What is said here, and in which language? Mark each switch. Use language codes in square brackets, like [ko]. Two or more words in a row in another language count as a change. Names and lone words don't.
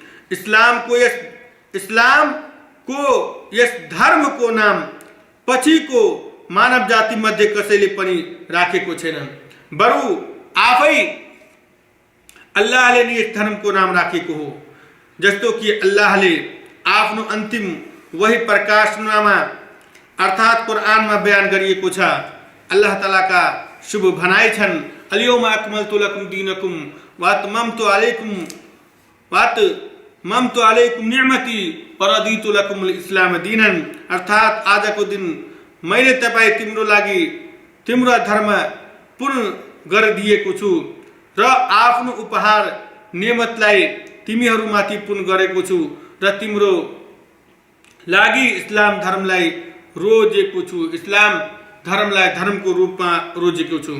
[ne] इस्लामको यस धर्मको नाम पछिको मानव जाति मध्ये कसैले पनि राखेको छैन, बरु आफै अल्लाहले नै यस धर्मको नाम राखेको हो। जस्तो कि अल्लाहले आफ्नो अन्तिम वही प्रकाशनामा अर्थात् कुरानमा बयान गरिएको छ। अल्लाह तालाका शुभ भनाइ छन्, [ar] اليوم أكملت لكم دينكم وأتممت عليكم نعمتي ورضيت لكم الإسلام دينا. [ne] अर्थात् आजको दिन मैले तपाईँ तिम्रो लागि तिम्रो धर्म पूर्ण गरिदिएको छु र आफ्नो उपहार नेमतलाई तिमीहरूमाथि पूर्ण गरेको छु र तिम्रो लागि इस्लाम धर्मलाई रोजेको छु, इस्लाम धर्मलाई धर्मको रूपमा रोजेको छु।